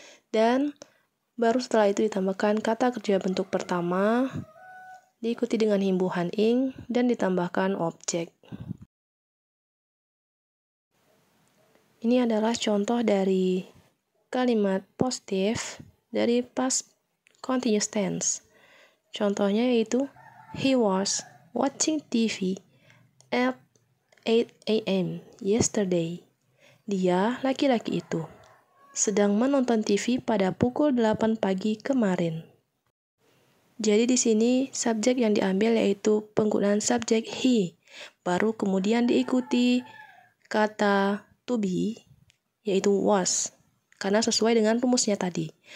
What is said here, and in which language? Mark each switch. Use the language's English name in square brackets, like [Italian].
[Indonesian] Dan baru setelah itu ditambahkan kata kerja bentuk pertama, diikuti dengan imbuhan ing, dan ditambahkan objek. Ini adalah contoh dari kalimat positif dari past continuous tense. Contohnya yaitu, [English] he was watching TV at 8 a.m. yesterday. [Indonesian] Dia, laki-laki itu, sedang menonton TV pada pukul 8 pagi kemarin. Jadi di sini subjek yang diambil yaitu penggunaan subjek he, baru kemudian diikuti kata to be, yaitu was, karena sesuai dengan rumusnya tadi.